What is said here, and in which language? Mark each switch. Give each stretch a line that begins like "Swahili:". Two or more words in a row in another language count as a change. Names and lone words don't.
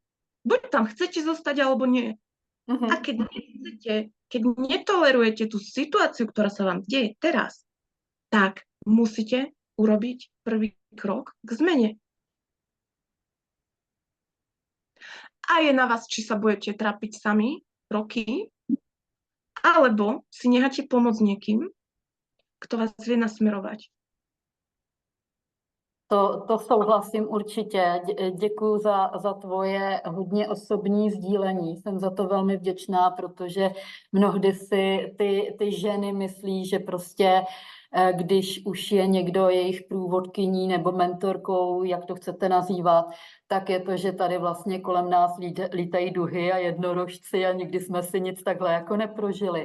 Slovak: Buď tam chcete zostať, alebo nie. A keď nechcete, keď netolerujete tú situáciu, ktorá sa vám deje teraz, tak musíte urobiť prvý krok k zmene. A je na vás, či sa budete trápiť sami roky, alebo si necháte pomôcť niekým, kto vás vie nasmerovať.
Czech: To souhlasím určitě. Děkuju za tvoje hodně osobní sdílení. Jsem za to velmi vděčná, protože mnohdy si ty ženy myslí, že prostě když už je někdo jejich průvodkyní nebo mentorkou, jak to chcete nazývat, tak je to, že tady vlastně kolem nás lítají duhy a jednorožci a nikdy jsme si nic takhle jako neprožili.